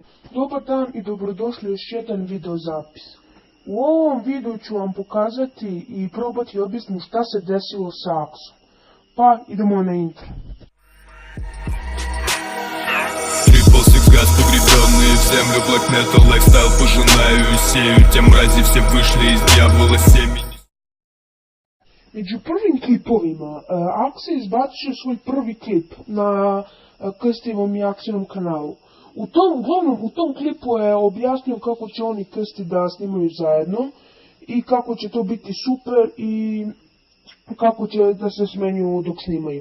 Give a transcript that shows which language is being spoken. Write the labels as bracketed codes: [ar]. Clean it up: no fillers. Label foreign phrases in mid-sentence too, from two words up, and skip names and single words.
[sr] Dobar dan i dobrodošli u još jedan video zapis. U ovom videu ću vam pokazati i probati objasniti šta se desilo sa Aksom. Pa idemo na intro. [en] Triple Six [ru] газ погребенные в землю, [en] black metal lifestyle [ru] пожинаю и сею. Те мрази все вышли из дьявола семени. [sr] Među prvim klipovima, Aks je izbacio svoj prvi klip na Krstijevom i Aksinom kanalu. U tom klipu je objasnio kako će oni Krsti da snimaju zajedno i kako će to biti super i kako će da se smenjuju dok snimaju.